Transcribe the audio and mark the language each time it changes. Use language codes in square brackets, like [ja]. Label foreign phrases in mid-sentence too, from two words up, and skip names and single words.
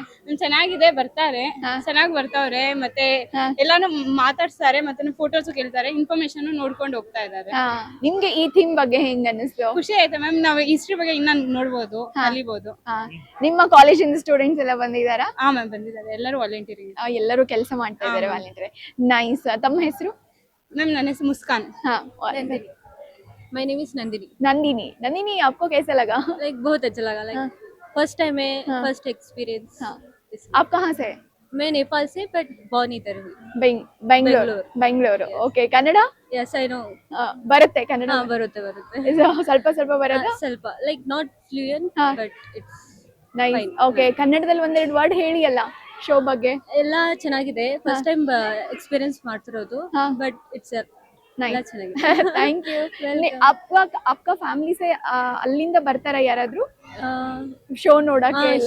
[kn] ಚೆನ್ನಾಗಿದೆ, ಬರ್ತಾರೆ, ಚೆನ್ನಾಗಿ ಬರ್ತಾವ್ರೆ, ಮತ್ತೆ ಎಲ್ಲಾನು ಮಾತಾಡ್ಸ್ತಾರೆ, ಮತ್ತೆ ಫೋಟೋಸ್ ಕೇಳ್ತಾರೆ, ಇನ್ಫಾರ್ಮೇಶನ್ ನೋಡ್ಕೊಂಡು ಹೋಗ್ತಾ ಇದ್ದಾರೆ. ಹಾ, ನಿಮ್ಗೆ ಈ ಥೀಮ್ ಬಗ್ಗೆ ಹೆಂಗ್ ಅನ್ನಿಸ್ತು? ಖುಷಿ ಆಯ್ತು ಮ್ಯಾಮ್. ನಾವು ಹಿಸ್ಟ್ರಿ ಬಗ್ಗೆ ಇನ್ನ ನೋಡ್ಬೋದು, ಕಲಿಬಹುದು. ಹಾ, ನಿಮ್ಮ ಕಾಲೇಜಿಂದ ಸ್ಟೂಡೆಂಟ್ಸ್ ಎಲ್ಲ ಬಂದಿದ್ದಾರಾ? ಹಾ ಮ್ಯಾಮ್, ಬಂದಿದ್ದಾರೆ. ಎಲ್ಲರೂ ವಾಲಂಟಿಯರಿಂಗ್. ಎಲ್ಲರೂ ಕೆಲಸ ಮಾಡ್ತಾ ಇದ್ದಾರೆ ವಾಲಂಟಿಯರ್. ನೈಸ್. ತಮ್ಮ ಹೆಸರು? मैम ನನ್ನ ಹೆಸರು मुस्कान. [hi] हाँ, [en] My name is Nandini. [hi] नंदिनी. नंदिनी, आपको कैसा लगा? Like बहुत अच्छा लगा. Like [en] first time [hi] है, हाँ. [en] first experience. [hi] हाँ. आप कहाँ से? मैं नेपाल से, बट born इधर हुई. [kn] ಬೆಂಗಳೂರು. ಬೆಂಗಳೂರು. ಓಕೆ. ಕನ್ನಡ? [en] Yes, I know. [kn] ಬರುತ್ತೆ ಕನ್ನಡ? ಹಾ, ಬರುತ್ತೆ. ಸ್ವಲ್ಪ ಸ್ವಲ್ಪ ಬರೋದಾ? ಸ್ವಲ್ಪ, [en] like not fluent, [kn] ಹಾ. [en] but it's [kn] ನೈಸ್. [en] fine. [kn] ಓಕೆ, ಕನ್ನಡದಲ್ಲಿ ಒಂದೆರಡು ವರ್ಡ್ ಹೇಳಿ ಅಲ್ಲ ಶೋ ಬಗ್ಗೆ. ಎಲ್ಲ ಚೆನ್ನಾಗಿದೆ. [en] first time experience [kn] ಮಾಡ್ತಿರೋದು, ಹಾ. [en] but it's ಎಲ್ಲ [kn] ನೈಸ್. ಚೆನ್ನಾಗಿದೆ. [en] thank you. [hi] आपका फ़ैमिली से [kn] ಅಲ್ಲಿಂದ ಬರ್ತಾರಾ ಯಾರಾದ್ರೂ ಶೋ ನೋಡಕ್ಕೆ ಎಲ್ಲ?